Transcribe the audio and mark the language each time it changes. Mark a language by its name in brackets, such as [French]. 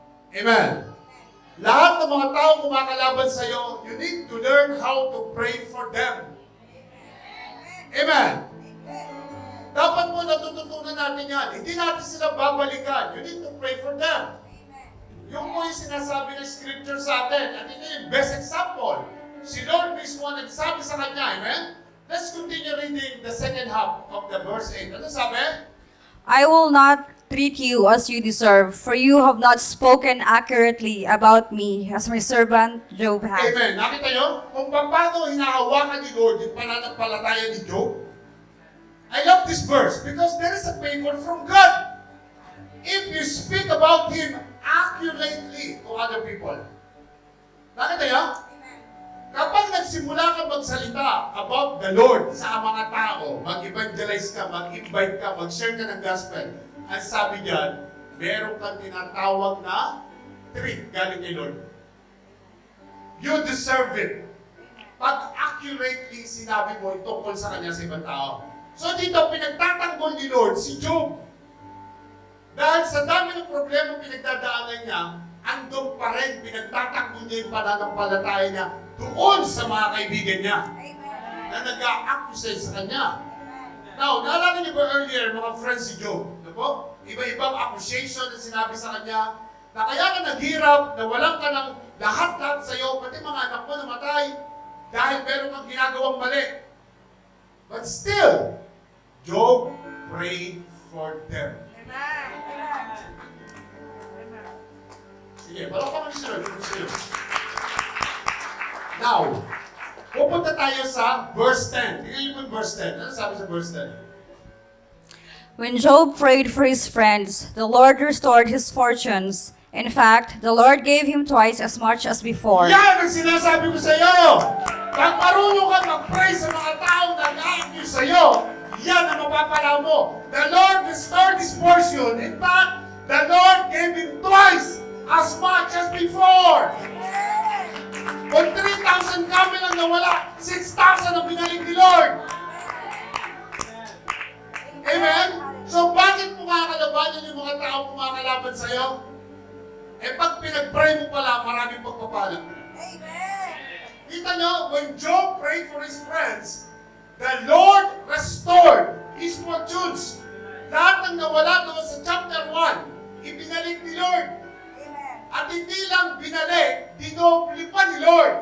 [English] Amen. [Filipino] Lahat ng mga tao kumakalaban sa iyo, [English] you need to learn how to pray for them. Amen. [Filipino] Dapat mo natututunan natin yan. Hindi natin sila babalikan. [English] You need to pray for them. [Filipino] Yung po yung sinasabi ng scripture sa atin. At ito yung best example. Si Lord mismo nagsabi sa kanya. Amen? [English] Let's continue reading the second half of the verse 8. [Filipino] Ano sabi? [English] I will not treat you as you deserve, for you have not spoken accurately about me, as my servant Job has. [Filipino] Amen. Nakita nyo? Kung paano hinahawakan ni Lord yung pananampalataya ni Job. [English] I love this verse because there is a favor from God. If you speak about Him accurately to other people. [Filipino] Nakita nyo? Kapag nagsimula ka magsalita [English] about the Lord [Filipino] sa mga tao, mag-evangelize ka, mag-invite ka, mag-share ka ng gospel, ang sabi diyan, meron kang tinatawag na treat galing kay Lord. [English] You deserve it. [Filipino] Pag accurately sinabi mo tungkol sa kanya sa ibang tao. So dito, pinagtatanggol ni Lord si Job. Dahil sa dami ng problema pinagdadaanan niya, andun pa rin, pinagtatanggol niya yung pananampalataya niya doon sa mga kaibigan niya na nag-a-accuse sa kanya. Now, naalala niyo ba earlier, mga friends si Job? Ano po? Iba-ibang accusation na sinabi sa kanya na kaya ka naghirap, na walang ka ng lahat-lahat sa iyo, pati mga anak mo namatay dahil meron kang ginagawang mali. [English] But still, Job prayed for them. [Filipino] Sige, balo ka man sila. Now, pupunta tayo sa verse 10. Tingnan niyo po yung verse 10. Ano sabi sa verse 10? [English] When Job prayed for his friends, the Lord restored his fortunes. In fact, the Lord gave him twice as much as before. [Filipino] Yan ang sinasabi ko sa iyo! Pag marunong ka mag-pray sa mga taong nag-accuse sa iyo, yan ang mapapala mo. [English] The Lord restored his fortune. In fact, the Lord gave him twice as much as before. [Filipino] Kung 3,000 camel ang nawala, 6,000 ang binalik ni Lord. Amen? So bakit kumakalaban yung mga taong kumakalaban sa'yo? Eh pag pinag-pray mo pala, maraming pagpapala. Amen. Kita nyo, [English] when Job prayed for his friends, the Lord restored his fortunes. [Filipino] Lahat ng nawala doon sa chapter 1, ibinalik ni Lord. Amen. At hindi lang binalik, dinoble pa ni Lord.